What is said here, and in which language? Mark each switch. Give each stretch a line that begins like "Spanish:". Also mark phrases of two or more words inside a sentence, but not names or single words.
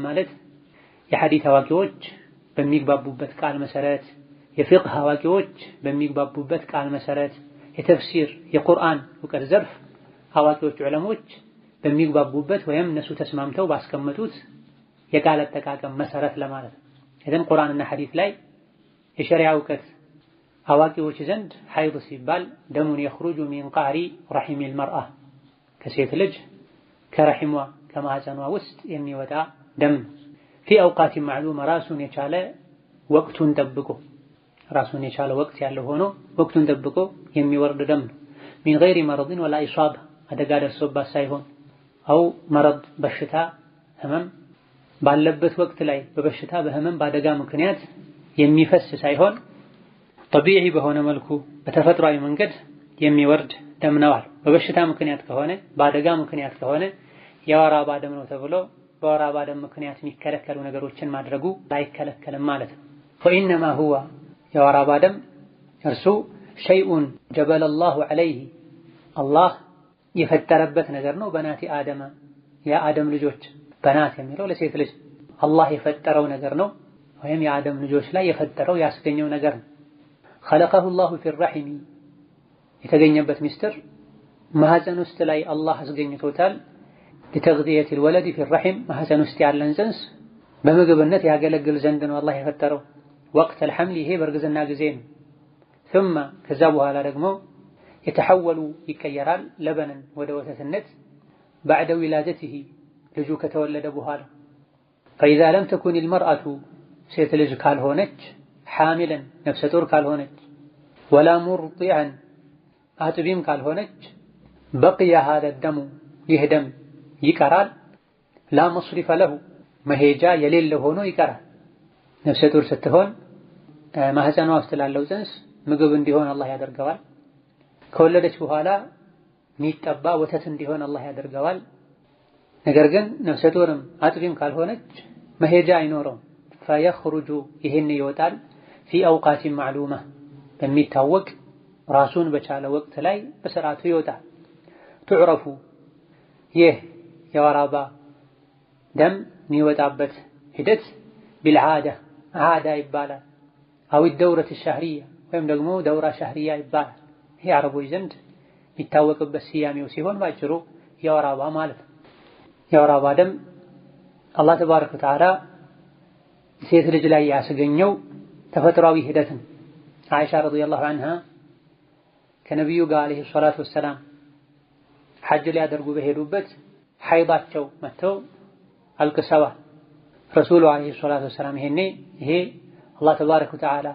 Amharic: ማለት የሐዲስ አዋቂዎች በሚግባቡበት ቃል መሰረት፣ የፊቅህ አዋቂዎች በሚግባቡበት ቃል መሰረት፣ የተፍሲር የቁርአን እውቀት ዘርፍ አዋቂዎች ዑለሞች በሚግባቡበት ወይም እነሱ ተስማምተው ባስቀመጡት የቃል አጠቃቀም መሰረት ለማለት ነው። ይሄን ቁርአንና ሐዲስ ላይ የሸሪዓ እውቀት አዋቂዎች ዘንድ ሐይድ ሲባል ደሙን
Arabic: يخرج من قعر رحم المرأة
Amharic: ከሴት ልጅ ከረሂሟ ከማህፀኗ ውስጥ የሚወጣ ደም
Arabic: في اوقات معلومه
Amharic: ራሱን የቻለ ወቅቱን ጠብቆ ራሱን የቻለ ወቅት ያለው ሆኖ ወቅቱን ጠብቆ የሚወርድ ደም ነው።
Arabic: من غير مرض ولا اصابه
Amharic: አደጋ ደርሶባት ሳይሆን
Arabic: أو مرض
Amharic: በሽታ ህመም ባለበት ወቅት ላይ በበሽታ በህመም ባደጋ ምክንያት የሚፈስ ሳይሆን ጠቢዒ በሆነ መልኩ በተፈጥሯዊ መንገድ የሚወርድ ደም ነው። በበሽታ ምክንያት ከሆነ በአደጋ ምክንያት ከሆነ የወር አበባ ደም ነው ተብሎ በወር አበባ ደም ምክንያት የሚከለከሉ ነገሮችን ማድረጉ አይከለከልም ማለት ነው።
Arabic: فإنما هو
Amharic: የወር አበባ ደም እርሱ
Arabic: شيء جبل الله عليه
Amharic: አላህ የፈጠረበት ነገር ነው።
Arabic: بنات آدم
Amharic: የአደም ልጆች በናት የሚለው ለሴት ልጅ አላህ የፈጠረው ነገር ነው፣ ወይም የአደም ልጆች ላይ የፈጠረው ያስገኘው ነገር ነው።
Arabic: خلقه الله في الرحم
Amharic: የተገኘበት ሚስጥር ማህፀን ውስጥ ላይ አላህ አስገኝቶታል።
Arabic: لتغذية الولد في الرحم
Amharic: ማህፀን ውስጥ ያለን ጽንስ በምግብነት ያገለግል ዘንድ ነው አላህ የፈጠረው። ወቅት الحمل ይሄ በእርግዝና ጊዜ ነው። ثم ከዛ በኋላ ደግሞ የተሐወሉ ይቀየራል ለበንን ወደ ወተትነት
Arabic: بعد ولادته
Amharic: ልጁ ከተወለደ በኋላ
Arabic: فإذا لم تكن المرأة
Amharic: ሴት ልጅ ካልሆነች حاملا ነፍሰ ጡር ካልሆነች
Arabic: ولا مرضعا
Amharic: አጥቢም ካልሆነች
Arabic: بقي هذا الدم
Amharic: ይህ ደም ይቀራል
Arabic: لا مصرف له
Amharic: መሄጃ የሌለ ሆኖ ይቀራል። ነፍሰ ጡር ስትሆን ማህፀኗ ውስጥ ላለው ጽንስ ምግብ እንዲሆን አላህ ያደርገዋል። ከወለደች በኋላ ሚጠባ ወተት እንዲሆን አላህ ያደርገዋል። ነገር ግን ነፍሰ ጡርም አጥቢም ካልሆነች መሄጃ አይኖረውም። فيخرج ይሄን ይወጣል
Arabic: في اوقات معلومه
Amharic: በሚታወቅ ራሱን በቻለ ወቅት ላይ በስርዓቱ ይወጣል። تعرف ይህ የወር አበባ ደም የሚወጣበት ሂደት
Arabic: بالعاده عاده
Amharic: ይባላል።
Arabic: او الدوره الشهريه
Amharic: ወይም ደግሞ
Arabic: دورة شهرية
Amharic: ይባላል። ይሄ አረቦች ዘንድ የሚታወቅበት ስያሜው ሲሆን ባጭሩ የወር አበባ ማለት ነው። የወር አበባ ደም አላህ
Arabic: تبارك وتعالى
Amharic: ሴት ልጅ ላይ ያስገኘው ተፈጥሯዊ ሂደት ነው። አይሻ
Arabic: رضي الله عنها
Amharic: ከነብዩ ጋር
Arabic: عليه الصلاة والسلام
Amharic: ሐጅ ሊያደርጉ በሄዱበት ሐይዳቸው መተው አልቅሰዋል። ረሱሉ
Arabic: عليه الصلاة والسلام
Amharic: ይሄ አላህ
Arabic: تبارك وتعالى